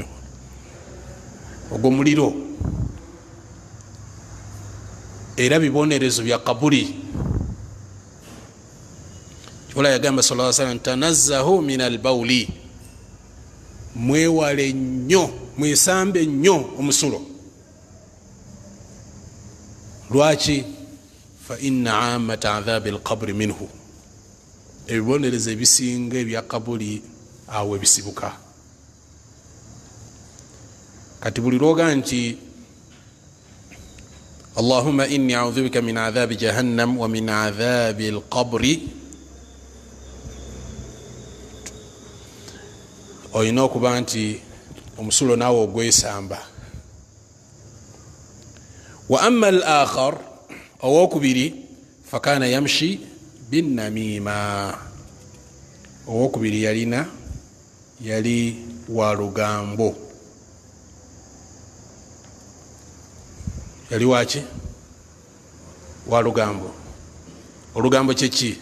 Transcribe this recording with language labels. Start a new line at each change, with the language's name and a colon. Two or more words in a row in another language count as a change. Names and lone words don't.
Ganda: ogw'omuliro era bibonerezo bya kabuli. kyola yagamba
Arabic: صلى الله عليه وسلم تنزهوا من البول,
Ganda: mwewale nnyo mwesambe nnyo omusulo. lwaki?
Arabic: فإن عامة عذاب القبر منه,
Ganda: ebibonerezo ebisinga ebya kabuli awo ebisibuka. kati buli lwoga nti
Arabic: اللهم إني أعوذ بك من عذاب جهنم ومن عذاب القبر,
Ganda: olina okuba nti omusulo naawe ogwesamba.
Arabic: وأما الآخر,
Ganda: owokubiri
Arabic: فكان يمشي بالنميمة,
Ganda: owokubiri yali wa lugambo. yali waki? wa lugambo. olugambo kyeki?